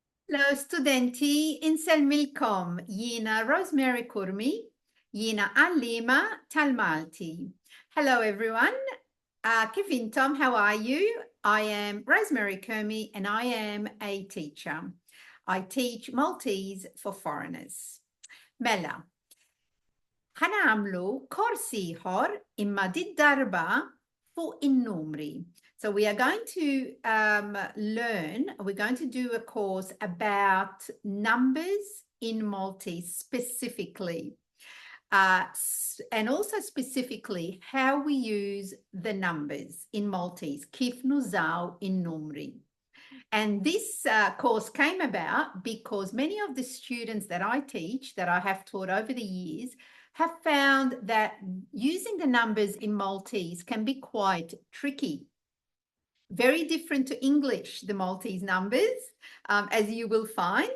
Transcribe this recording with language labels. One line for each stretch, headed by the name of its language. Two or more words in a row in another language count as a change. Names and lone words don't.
Maltese: Hello studenti, inselmilkom jiena Rosemary Kurmi, jiena għallima tal-Malti.
English: Hello everyone,
Maltese: kif intom,
English: how are you? I am Rosemary Kurmi and I am a teacher. I teach Maltese for foreigners.
Maltese: Mela, ħanamlu korsi ieħor imma darba fuq in-numri.
English: So we are going to we're going to do a course about numbers in Maltese specifically. And also specifically how we use the numbers in Maltese,
Maltese: kif nużaw in-numri.
English: And this course came about because many of the students that I teach, that I have taught over the years, have found that using the numbers in Maltese can be quite tricky. Very different to English, the Maltese numbers, as you will find.